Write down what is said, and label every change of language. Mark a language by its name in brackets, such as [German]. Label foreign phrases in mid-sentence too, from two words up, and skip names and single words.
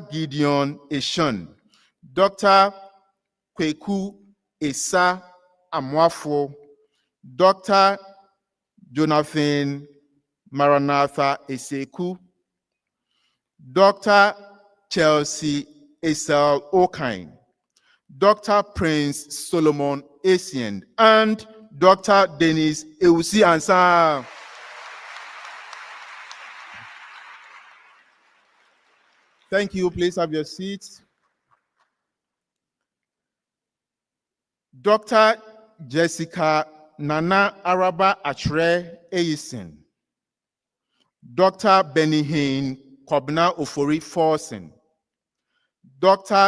[English] Gideon Eshun, Dr. Kweku Esa Amwafo, Dr. Jonathan Maranatha Eseku, Dr. Chelsea Esel Okine, Dr. Prince Solomon Essien, and Dr. Dennis Eusi Ansah. Thank you. Please have your seats. Dr. Jessica Nana Araba Achre Eisen, Dr. Benihin Kobna Ofori Forsen, Dr.